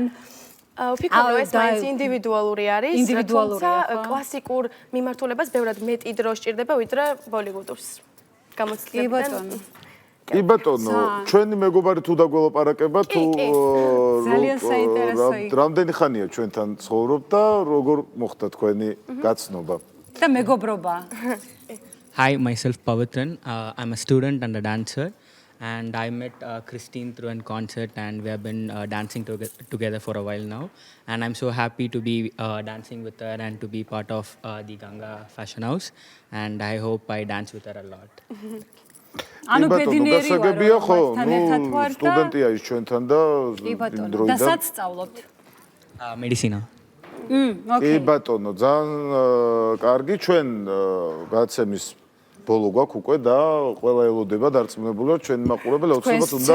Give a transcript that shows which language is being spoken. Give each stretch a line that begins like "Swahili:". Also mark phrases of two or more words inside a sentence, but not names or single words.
Georgian: ვფიქრობ, ეს მაინც ინდივიდუალური არის, თუმცა კლასიკურ მიმართულებას ბევრად მეტი დრო სჭირდება, ვიდრე ბოლივუდურს. გამოცდილებიდან. კი ბატონო, ჩვენი მეგობარი თუ დაგველაპარაკება, თუ ძალიან საინტერესო იყო. რამდენი ხანია ჩვენთან ცხოვრობ და როგორ მოხდა თქვენი გაცნობა? და მეგობრობა.
English: Hi, myself Pavitran. I'm a student and a dancer. and I met Christine through a concert, and we have been dancing together for a while now. And I'm so happy to be dancing with her and to be part of the Ganga Fashion House. And I hope I dance with her a lot.
Georgian: ანუ ბედნიერი ვარ გასაგებია ხო? მასთან ერთად ვარ და სტუდენტია ის ჩვენთან და კი ბატონო და დროიდან სად სწავლობთ? Medicina. კი ოკეი. ბატონო, ძალიან კარგი, ჩვენ გადაცემის ბოლო გვაქვს უკვე და ყველა ელოდება დარწმუნებული ვარ ჩვენი მაყურებელი აუცილებლად უნდა